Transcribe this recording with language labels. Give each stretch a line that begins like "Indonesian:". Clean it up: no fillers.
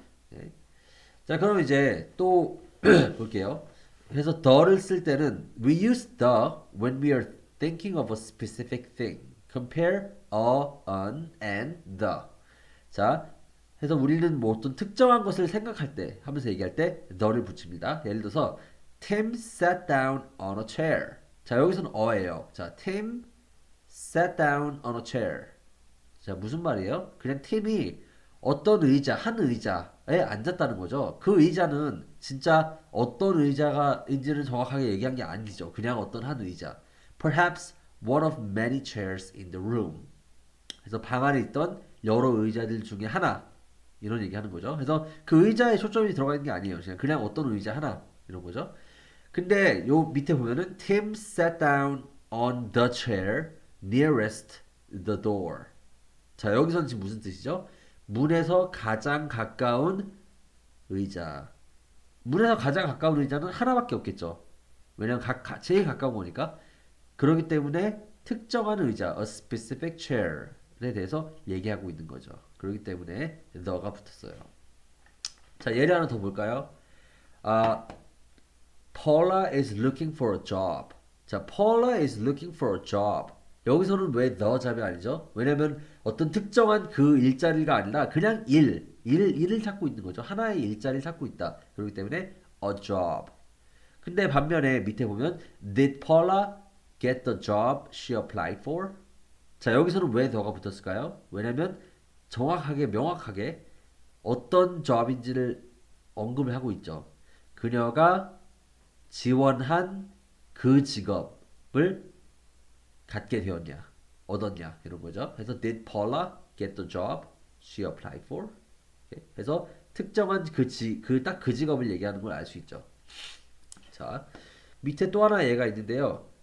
Korean: 네. 자, 그럼 이제 또 볼게요. 그래서 the를 쓸 때는
English: we use the when we are thinking of a specific thing. Compare a, an, and the.
Korean: 자, 그래서 우리는 뭐 어떤 특정한 것을 생각할 때 하면서 얘기할 때 the를 붙입니다. 예를 들어서
English: Tim sat down on a chair.
Korean: 자, 여기서는 어예요. 자,
English: Tim sat down on a chair.
Korean: 자, 무슨 말이에요? 그냥 팀이 어떤 의자, 한 의자에 앉았다는 거죠. 그 의자는 진짜 어떤 의자가인지는 정확하게 얘기한 게 아니죠. 그냥 어떤 한 의자.
English: Perhaps one of many chairs in the room.
Korean: 그래서 방 안에 있던 여러 의자들 중에 하나. 이런 얘기하는 거죠. 그래서 그 의자에 초점이 들어가 있는 게 아니에요. 그냥 어떤 의자 하나. 이런 거죠. 근데 요 밑에 보면은
English: Tim sat down on the chair nearest the door.
Korean: 자, 여기서는 지금 무슨 뜻이죠? 문에서 가장 가까운 의자. 문에서 가장 가까운 의자는 하나밖에 없겠죠. 왜냐면 제일 가까운 거니까. 그렇기 때문에 특정한 의자,
English: a specific chair
Korean: 에 대해서 얘기하고 있는 거죠. 그렇기 때문에 the가 붙었어요. 자, 예를 하나 더 볼까요?
English: 아, Paula is looking for a job. 자, Paula is looking for a job.
Korean: 여기서는 왜 the 잡이 아니죠? 왜냐면 어떤 특정한 그 일자리가 아니라 그냥 일을 찾고 있는 거죠. 하나의 일자리를 찾고 있다. 그렇기 때문에
English: a job.
Korean: 근데 반면에 밑에 보면
English: Did Paula get the job she applied for?
Korean: 자, 여기서는 왜 the가 붙었을까요? 왜냐면 정확하게 명확하게 어떤 job인지를 언급을 하고 있죠. 그녀가 지원한 그 직업을 갖게 되었냐, 얻었냐 이런 거죠. 그래서
English: did Paula get the job she applied for?
Korean: 그래서 특정한 딱 그 직업을 얘기하는 걸 알 수 있죠. 자, 밑에 또 하나 예가 있는데요.